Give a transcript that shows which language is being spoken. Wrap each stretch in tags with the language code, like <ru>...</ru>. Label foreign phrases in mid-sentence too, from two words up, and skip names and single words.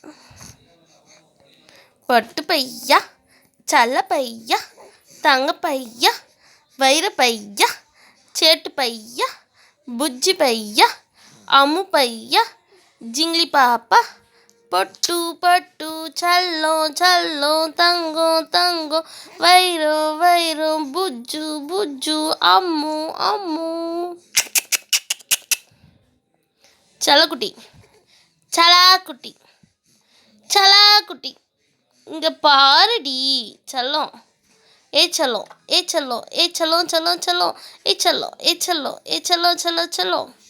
<ta>பட்டு பையா செல்ல பையா தங்க பையா வைர பையா சேட்டு பையா புஜ்ஜி பையா அம்மு பையா ஜிங்லி பாப்பா பொட்டு பொட்டு செல்லம் செல்லம் தங்கம் தங்கம் வைரம் வைரம் புஜ்ஜு புஜ்ஜு அம்மு அம்மு. செல்லக்குட்டி சலாக்குட்டி சலாக்குட்டி இங்கே பாருடி செல்லம்.</ta> <hi>ए चलो ए चलो ए चलो चलो चलो ए चलो ए चलो ए चलो चलो चलो.</hi>